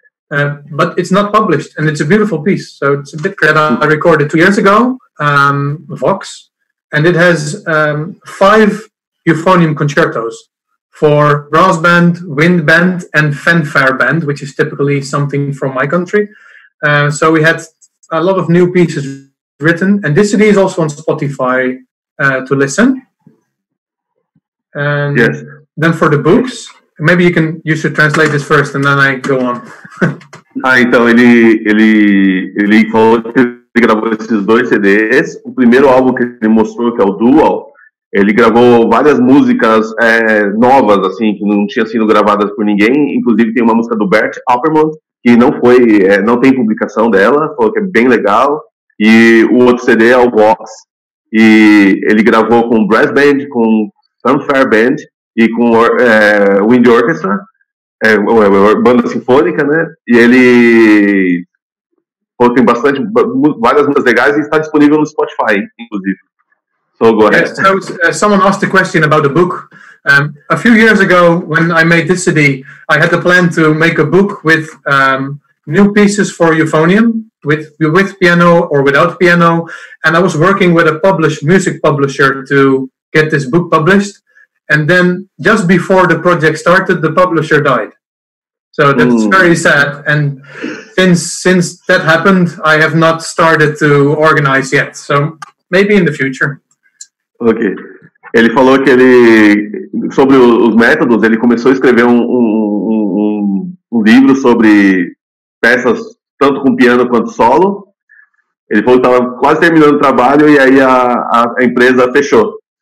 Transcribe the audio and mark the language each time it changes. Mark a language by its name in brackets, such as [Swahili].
[English] But it's not published, and it's a beautiful piece. So it's a bit that I recorded 2 years ago, Vox, and it has 5 euphonium concertos for brass band, wind band, and fanfare band, which is typically something from my country. So we had a lot of new pieces written, and this CD is also on Spotify to listen. And yes. Then for the books, maybe you should translate this first, and then I go on. [Portuguese] Então ele falou que ele gravou esses 2 CDs. O primeiro álbum que ele mostrou, que é o Dual, ele gravou várias músicas novas, assim, que não tinham sido gravadas por ninguém. Inclusive tem uma música do Bert Appelmont que não tem publicação dela, falou que é bem legal. E o outro CD é o Vox, e ele gravou com brass band, com fanfare band e com wind orchestra, banda sinfônica, né? E ele tem várias músicas legais e está disponível no Spotify, inclusive. [English] So go ahead. Yes, so someone asked a question about the book. A few years ago, when I made this CD, I had the plan to make a book with new pieces for euphonium, with piano or without piano, and I was working with a music publisher to get this book published. And then just before the project started, the publisher died. So that's very sad. And since that happened, I have not started to organize yet. So maybe in the future. Ok. [Portuguese] Ele falou que sobre os métodos, ele começou a escrever um livro sobre peças tanto com piano quanto solo. Ele falou que estava quase terminando o trabalho e aí a empresa fechou.